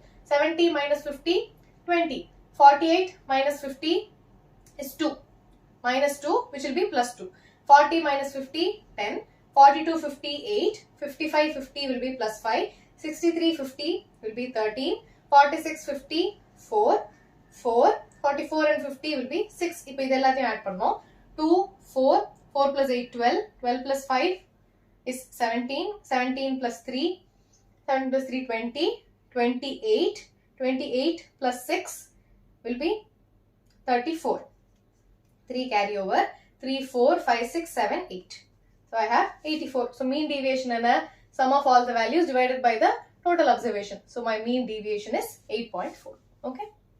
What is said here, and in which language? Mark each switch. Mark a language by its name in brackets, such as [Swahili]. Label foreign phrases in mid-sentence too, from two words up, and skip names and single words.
[English] 70 minus 50, 20. 48 minus 50 is 2. minus 2, which will be plus 2. 40 minus 50, 10. 42, 50, 8. 55, 50 will be plus 5. 63, 50 will be 13. 46, 50, 4. 4. 44 and 50 will be 6. [Tamil] இப்போ இது எல்லாத்தையும் add பண்ணோம். 2, 4. 4 plus 8, 12. [English] 12 plus 5 is 17. 17 plus 3. 7 plus 3, 20. 28. 28 plus 6 will be 34. 3 carry over. 3, 4, 5, 6, 7, 8. So I have 84. So mean deviation and a sum of all the values divided by the total observation. So my mean deviation is 8.4. Okay.